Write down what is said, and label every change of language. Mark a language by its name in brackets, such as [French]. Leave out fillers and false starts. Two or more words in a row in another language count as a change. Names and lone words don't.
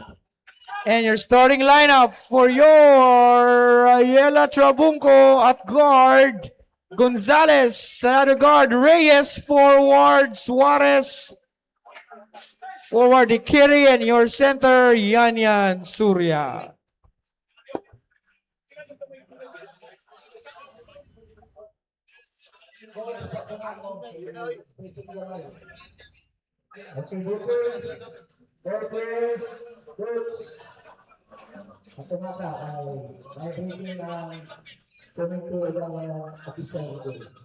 [English] And your starting lineup for your Ayala Trabunco at guard, Gonzales, another guard, Reyes, forward, Suarez, forward, Ikiri, and your center, Yanyan Surya. [Filipino] At umaga ay briefing ang [English] swimming pool [Filipino] ng mga official dito.